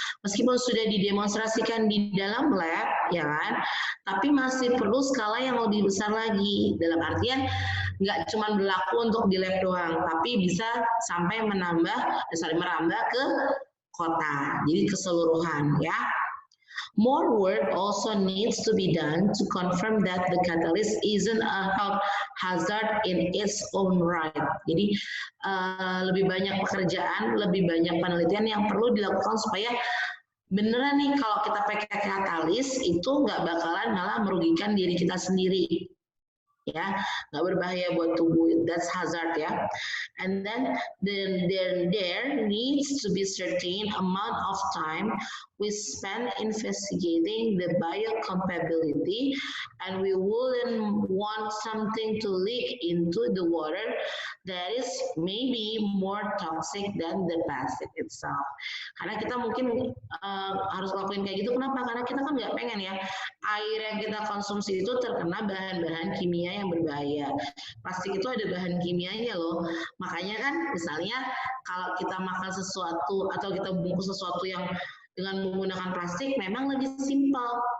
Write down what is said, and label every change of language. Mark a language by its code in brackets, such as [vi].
[id] Meskipun sudah didemonstrasikan di dalam lab, ya kan, tapi masih perlu skala yang lebih besar lagi. Dalam artian nggak cuma berlaku untuk di lab doang, tapi bisa sampai merambah ke kota, jadi keseluruhan ya. [en] More work also needs to be done to confirm that the catalyst isn't a health hazard in its own right. [id] Jadi lebih banyak pekerjaan, lebih banyak penelitian yang perlu dilakukan supaya beneran nih kalau kita pakai katalis itu nggak bakalan malah merugikan diri kita sendiri. Ya, nggak berbahaya buat tubuh, [en] that's hazard [id] ya. [en] And then there needs to be certain amount of time we spend investigating the biocompatibility, and we wouldn't want something to leak into the water that is maybe more toxic than the plastic itself. [id] Karena kita mungkin harus lakuin kayak gitu, kenapa? Karena kita kan nggak pengen ya air yang kita konsumsi itu terkena bahan-bahan kimia yang berbahaya. Plastik itu ada bahan kimianya loh. Makanya kan misalnya kalau kita makan sesuatu atau kita bungkus sesuatu yang dengan menggunakan plastik memang lebih simpel.